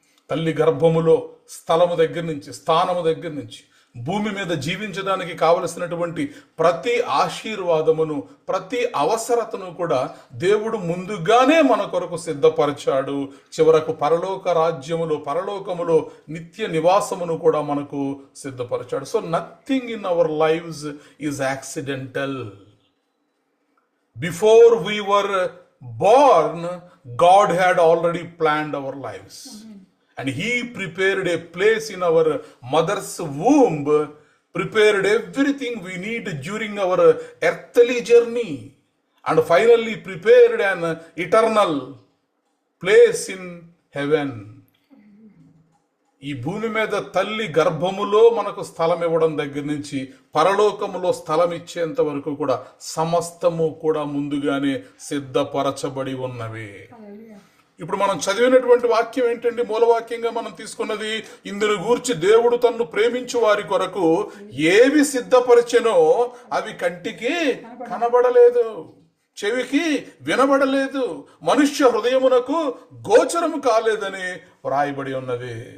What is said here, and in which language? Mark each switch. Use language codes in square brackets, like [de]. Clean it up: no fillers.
[te] తల్లి గర్భములో స్థలము దగ్గర నుంచి, స్థానము దగ్గర నుంచి భూమి మీద జీవించడానికి కావలసినటువంటి ప్రతి ఆశీర్వాదమును, ప్రతి అవసరతను కూడా దేవుడు ముందుగానే మన కొరకు సిద్ధపరిచాడు. చివరకు పరలోక రాజ్యములో, పరలోకములో నిత్య నివాసమును కూడా మనకు సిద్ధపరిచాడు. [en] So nothing in our lives is accidental. Before we were born, God had already planned our lives. And He prepared a place in our mother's womb, prepared everything we need during our earthly journey, and finally prepared an eternal place in heaven. [te] ఈ భూమి మీద తల్లి గర్భములో మనకు స్థలం ఇవ్వడం దగ్గర నుంచి పరలోకములో స్థలం ఇచ్చేంత వరకు కూడా సమస్తము కూడా ముందుగానే సిద్ధపరచబడి ఉన్నవి. ఇప్పుడు మనం చదివినటువంటి వాక్యం ఏంటండి? మూలవాక్యంగా మనం తీసుకున్నది, ఇందును గూర్చి దేవుడు తన్ను ప్రేమించు వారి కొరకు ఏవి సిద్ధపరచెనో అవి కంటికి కనబడలేదు, చెవికి వినబడలేదు, మనుష్య హృదయమునకు గోచరము కాలేదని వ్రాయబడి ఉన్నది.